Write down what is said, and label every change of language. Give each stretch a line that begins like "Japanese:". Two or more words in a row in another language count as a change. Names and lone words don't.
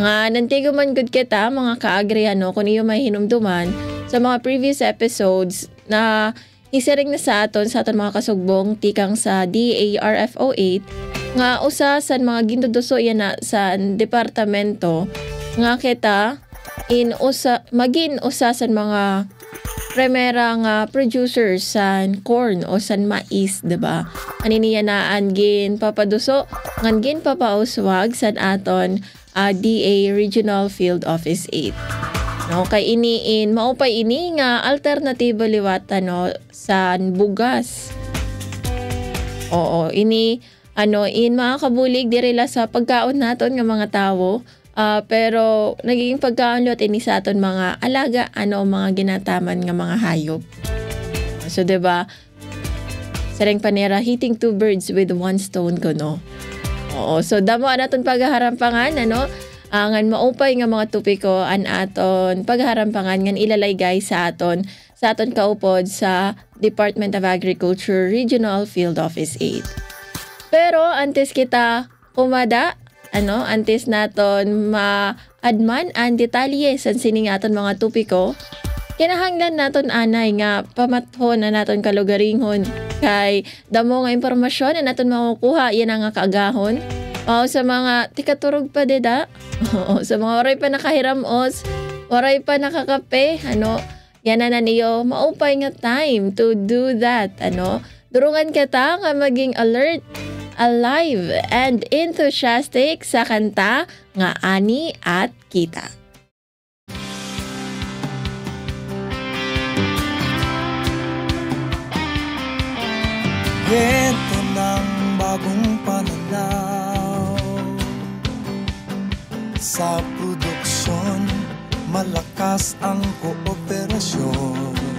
Waray: Nga nantigo man gud kita mga kaagri kung iyo may hinumduman sa mga
English: previous episodes
Waray: na isiring na sa aton mga kasugbong tikang sa DARFO 8 nga usa sa mga ginduduso yan na sa departamento nga kita magin usa sa mga primera nga producers sa corn o sa mais, diba? Aniniya na gin papaduso ngan gin papauswag sa aton DA Regional Field Office 8. Kay iniin maupay ini nga alternatibo liwata sa bugas. Oo, ini in mga kabulig direla sa pagkaon naton nga mga tawo. Pero nagiging pagkaon liwat ini sa aton mga alaga mga ginataman nga mga hayop. So 'di ba? Sareng panera
English: hitting two birds with one stone
Waray: kuno. Oo, so damo naton pagharampangan angan maupay nga mga tupiko an aton pagharampangan ngan ilalay guys sa aton kaupod sa Department of Agriculture Regional Field Office 8. Pero antes kita kumada antes naton ma-adman ang detalye sa sining aton mga tupiko, Kinahanglan naton anay nga pamathon na naton kalugaringhon kay damo nga impormasyon na naton makukuha yan ang nga kaagahon. O sa mga tikaturog pa deda, o sa mga waray pa nakahiramos, waray pa nakakape, yan na niyo, maupay nga
English: time to do that,
Waray: Durungan kita nga maging alert,
English: alive, and enthusiastic
Waray: sa kanta nga Ani at Kita.
Filipino: Ito ng bagong pananaw sa produksyon, malakas ang kooperasyon.